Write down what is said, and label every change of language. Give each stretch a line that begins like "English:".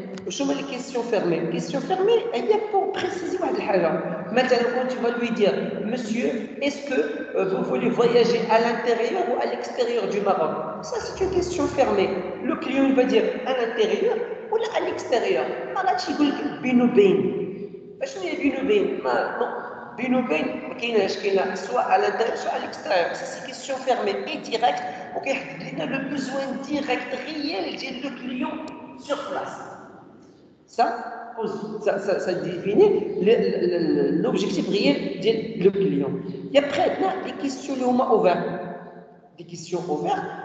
French: Je mets les questions fermées. Question fermée, il y a pour préciser maintenant, quand tu vas lui dire, monsieur, est-ce que vous voulez voyager à l'intérieur ou à l'extérieur du Maroc? Ça, c'est une question fermée. Le client il va dire à l'intérieur ou à l'extérieur. Alors, tu dis binoubain.
Arabic: شنو هي بينوبين؟ non. بينوبين ما كايناش كاينه سواء على
French: l'intérieur soit à l'extérieur. C'est question fermée et directe.
Arabic: وكيحدد لنا
French: le besoin direct réel ديال le client sur place. Ça définit l'objectif réel du client. Et après, les questions ouvertes. Des questions ouvertes.